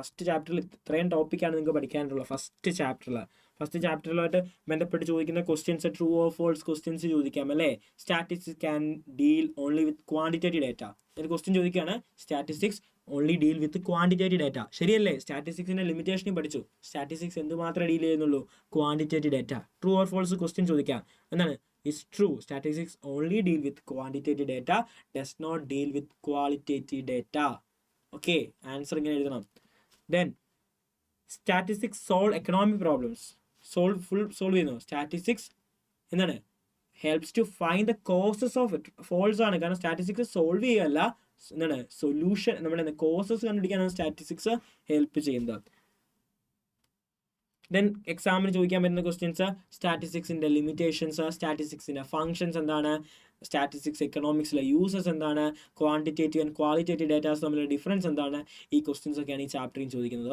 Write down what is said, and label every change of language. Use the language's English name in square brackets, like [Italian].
[Malayalam] First ചാപ്റ്ററിൽ ഇത്രയും ടോപ്പിക്കാണ് നിങ്ങൾക്ക് പഠിക്കാനുള്ളത്. ഫസ്റ്റ് ചാപ്റ്ററിലായിട്ട് ബന്ധപ്പെട്ട് ചോദിക്കുന്ന questions true or false questions ചോദിക്കാം അല്ലേ. [English] Statistics can deal only with quantitative data. [Malayalam] ഒരു ക്വസ്റ്റ്യൻ ചോദിക്കുകയാണ്, [English] Statistics only deal with quantitative data. [Malayalam] ശരിയല്ലേ? സ്റ്റാറ്റിസ്റ്റിക്സിന്റെ ലിമിറ്റേഷനും പഠിച്ചു. സ്റ്റാറ്റിസ്റ്റിക്സ് എന്തുമാത്രം ഡീൽ ചെയ്യുന്നുള്ളൂ? [English] Quantitative data. True or false question [Malayalam] ചോദിക്കാം. എന്താണ്? [English] is true. Statistics only deal with quantitative data, does not deal with qualitative data. [Malayalam] Okay, answer ഇങ്ങനെ എഴുതണം. [English] Then statistics solve economic problems. [Malayalam] solve ചെയ്യുന്നു. Statistics എന്താണ്? [English] helps to find the causes of it. [Malayalam] false ആണ്. കാരണം statistics solve ചെയ്യല്ല, എന്താണ് solution, നമ്മുടെ causes കണ്ടുപിടിക്കാനാണ് statistics help ചെയ്യുന്നത്. ദെൻ എക്സാമിന് ചോദിക്കാൻ പറ്റുന്ന ക്വസ്റ്റ്യൻസ് സ്റ്റാറ്റിസ്റ്റിക്സിൻ്റെ ലിമിറ്റേഷൻസ്, സ്റ്റാറ്റിസ്റ്റിക്സിൻ്റെ ഫങ്ഷൻസ് എന്താണ്, സ്റ്റാറ്റിസ്റ്റിക്സ് എക്കണോമിക്സിലെ യൂസസ് എന്താണ്, ക്വാണ്ടിറ്റേറ്റീവ് ആൻഡ് ക്വാളിറ്റേറ്റീവ് ഡേറ്റാസ് തമ്മിലുള്ള ഡിഫറൻസ് എന്താണ്, ഈ ക്വസ്റ്റ്യൻസ് ഒക്കെയാണ് ഈ ചാപ്റ്ററിൽ ചോദിക്കുന്നത്.